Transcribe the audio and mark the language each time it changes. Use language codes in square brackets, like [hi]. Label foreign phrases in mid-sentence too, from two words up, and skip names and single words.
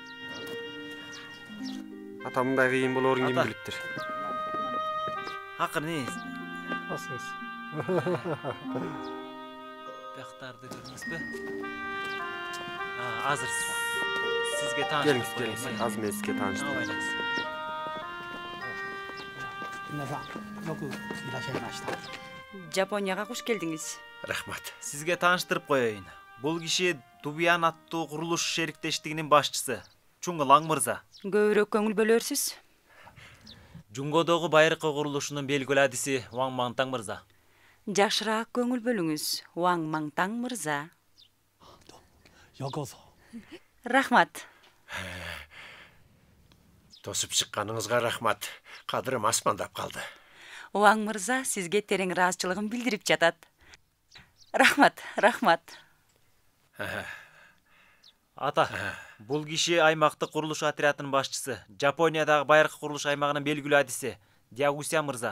[ky] Ата, мындай кыйын болоорун ким Ата. билиптир? Акыры Басыңыз. бактарды көрдүңүзбү? Азыр сизге Келиңиз. Аз мезгилге тааныштырып. Абайлаңыз. [ja] 皆さんよくいらっしゃいました。 [ky] Жапонияга куш келдиңиз. Рахмат. Сизге тааныштырып коеюн. Бул киши Дубиян аттуу курулуш шериктештигинин башчысы, Чуңгулаң мырза. Көбүрөөк көңүл бөлөрсүз. Жунгодогу байыркы курулушунун белгилүү адиси Ваң Маңтаң мырза. Жакшыраак көңүл бөлүңүз, Ваң Маңтаң мырза. [ja] ようこそ。 [ky] Рахмат. Тосуп чыкканыңызга рахмат. Кадырым асмандап калды. Ваң мырза сизге терең ыраазычылыгын билдирип жатат. Рахмат. Ата, бул киши аймактык курулуш отрядынын башчысы, Жапониядагы байыркы курулуш аймагынын белгилүү адиси Дягуся мырза.